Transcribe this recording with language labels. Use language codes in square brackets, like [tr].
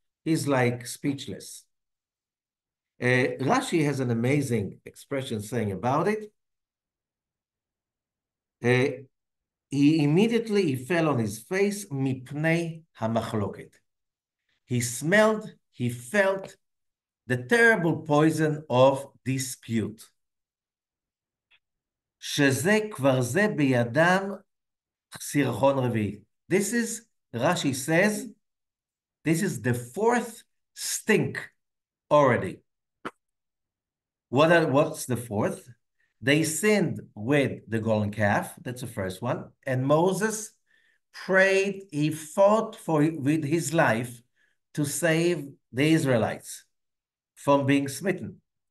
[en] He's like speechless. Rashi has an amazing expression saying about it. He immediately fell on his face, [he] mipnei hamachloket. [en] He smelled, he felt the terrible poison of dispute. [he] שזה כבר זה בידם סירחון רביעי. [en] This is, Rashi says, this is the fourth stink already. What's the fourth? They sinned with the golden calf. That's the first one. And Moses prayed, he fought with his life to save the Israelites from being smitten.